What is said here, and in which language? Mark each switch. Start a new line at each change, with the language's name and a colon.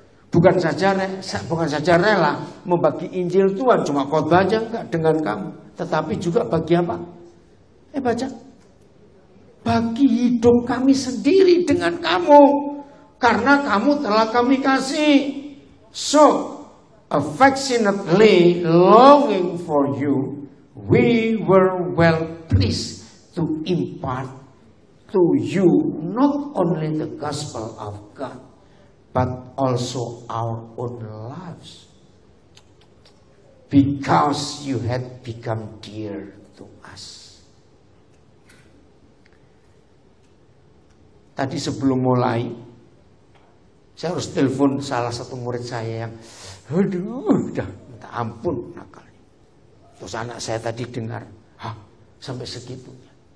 Indonesian: Bukan saja rela membagi Injil Tuhan, cuma khotbah aja enggak dengan kamu, tetapi juga bagi apa? Baca. Bagi hidup kami sendiri dengan kamu, karena kamu telah kami kasih.
English: So, affectionately longing for you, we were well pleased to impart to you not only the gospel of God, but also our own lives, because you had become dear to us.
Indonesian: Tadi sebelum mulai, saya harus telepon salah satu murid saya yang, udah minta ampun nakalnya. Terus anak saya tadi dengar, sampai segitunya.